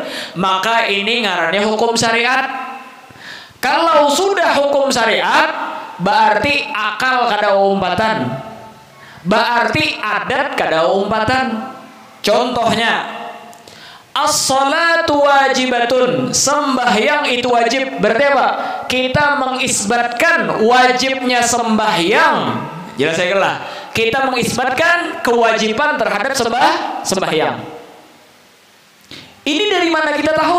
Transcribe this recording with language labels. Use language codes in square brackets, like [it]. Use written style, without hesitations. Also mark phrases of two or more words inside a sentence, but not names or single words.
[bjn] Maka ini ngarannya hukum syariat. Kalau sudah hukum syariat, berarti akal kada umpatan, berarti adat kada umpatan. [id] Contohnya, [ar] الصلاة واجبة, [id] sembahyang itu wajib. Berarti apa? Kita mengisbatkan wajibnya sembahyang. Jelas saya kira. Kita mengisbatkan kewajiban terhadap sembahyang. Ini dari mana kita tahu?